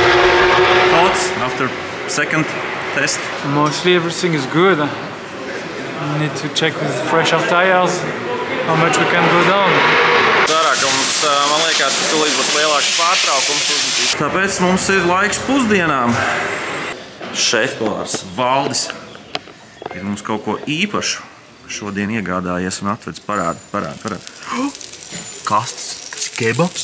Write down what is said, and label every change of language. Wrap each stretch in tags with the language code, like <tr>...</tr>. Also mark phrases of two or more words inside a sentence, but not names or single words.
<en>Second test. Mostly everything is good. We need to check with fresh our tires how much we can go down.</en> <lv>Cerā, ka mums, man liekas, ka tūlīt būs lielāks pārtraukums. Tāpēc mums ir laiks pusdienām. Šefpavārs Valdis ir mums kaut ko īpašu šodien iegādājies un atvedis parādi. Kas tas? Tas ir kebabs?</lv>